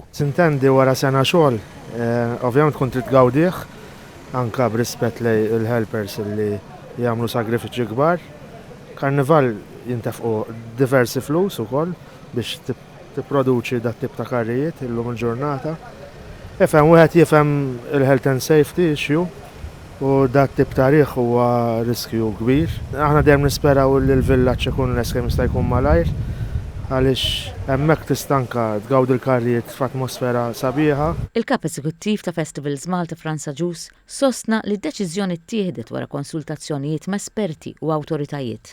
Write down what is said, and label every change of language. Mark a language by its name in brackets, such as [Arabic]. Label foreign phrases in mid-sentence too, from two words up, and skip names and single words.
[Maltese] Sintendi wara sena xogħol, ovvjament kont trid tgawdih anke b'rispett lej il-helpers li jagħmlu sagrifiċi kbar. Karnival jintefqu diversi flus ukoll biex tipproduċi dat tip ta' karrijiet illum il-ġurnata. Wieħed jifhem il- [English] health and safety issue [Maltese] u dat tip ta' riħ huwa riskju kbir. Aħna dejjem nisperaw li l-villaġġ ikun l-eskem jista' jkun malajr għaliex hemmhekk tistanka tgawdi l-karrijiet f'atmosfera sabiħa. Il-Kap Eżekuttiv ta' Festivals Malta Franza Ġus sostna li d-deċiżjoni ttieħdet wara konsultazzjonijiet ma' esperti u awtoritajiet.